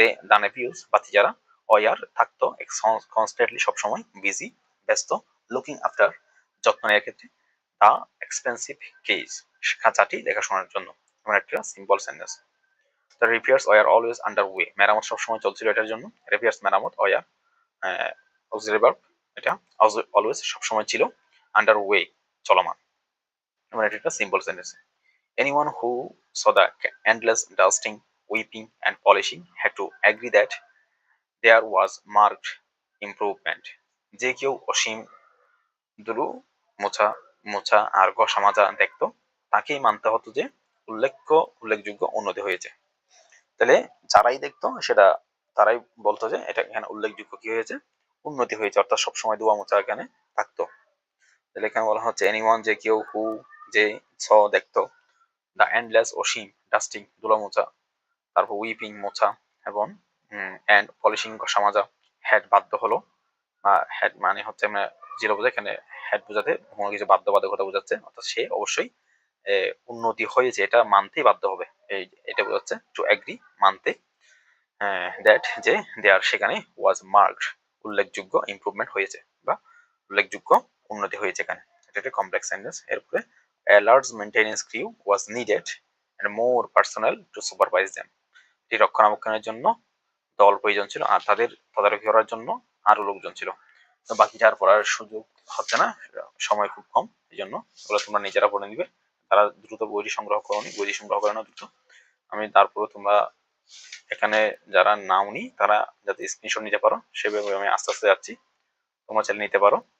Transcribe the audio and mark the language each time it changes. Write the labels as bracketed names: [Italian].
[Bangla] The নেপিউস বাতিজারা war থাকতো constantly সবসময় busy ব্যস্ত লুকিং আফটার যত্ন নেওয়ার ক্ষেত্রে দ্য এক্সপেন্সিভ কেজ খাঁচাটি দেখাশোনার জন্য। এমন একটা simple sentence. [English] the repairs were always under way, [Bangla] মেরামত সবসময় চলছিল এটার জন্য। রিপেয়ার্স মেরামত ওয়ার অক্সিলারি ভার্ব, এটা অলওয়েজ সবসময় ছিল, আন্ডার ওয়ে চলমান। এমন একটা simple sentence. [English] Anyone who saw the endless dusting, weeping, and polishing had to agree that there was marked improvement. [Bangla] যে কেউ অসীম ধুলো মোছা মোছা আর ঘষা মাজা দেখতো, তাকেই মানতে হতো যে উল্লেখযোগ্য উন্নতি হয়েছে। তাহলে যারাই দেখতো সেটা তারাই বলতো যে এটা এখানে উল্লেখযোগ্য কি হয়েছে, উন্নতি হয়েছে, অর্থাৎ সবসময় ধোয়া মোছা এখানে থাকতো। তাহলে এখানে বলা হচ্ছে এনিওয়ান যে কেউ, হু যে, স দেখতো, দ্য এন্ডলেস অসীম, ডাস্টিং ধুলা মোছা, তারপর উইপিং মোছা, এবং অ্যান্ড পলিশিং ঘষা মাজা, হেড বাধ্য হলো, বা হেড মানে হচ্ছে আমরা যেটা বোঝায় এখানে হেড বোঝাতে কোনো কিছু বাধ্যবাধকতা বোঝাচ্ছে, অর্থাৎ সে অবশ্যই উন্নতি হয়েছে এটা মানতেই বাধ্য হবে, এটা বোঝাচ্ছে টু এগ্রি মানতে, দ্যাট যে দেয়ার সেখানে ওয়াজ মার্কড উল্লেখযোগ্য ইমপ্রুভমেন্ট হয়েছে বা উল্লেখযোগ্য উন্নতি হয়েছে এখানে। এটা একটা কমপ্লেক্স সেন্টেন্স। [English] এরপরে a large maintenance crew was needed and more personnel to supervise them. [Bangla] এটি রক্ষণাবেক্ষণের জন্য দল প্রয়োজন ছিল আর তাদের তদারকি করার জন্য আরো লোকজন ছিল। তো বাকিটা আর পড়ার সুযোগ হচ্ছে না, সময় খুব কম, এই জন্য ওগুলো তোমরা নিজেরা পড়ে নিবে। তারা দ্রুত বইটি সংগ্রহ করনি, বইটি সংগ্রহ করে নাও দ্রুত। আমি তারপরে তোমরা এখানে যারা নাওনি তারা যাতে স্ক্রিনশট নিতে পারো সেভাবে আমি আস্তে আস্তে যাচ্ছি, তোমরা চাইলে নিতে পারো।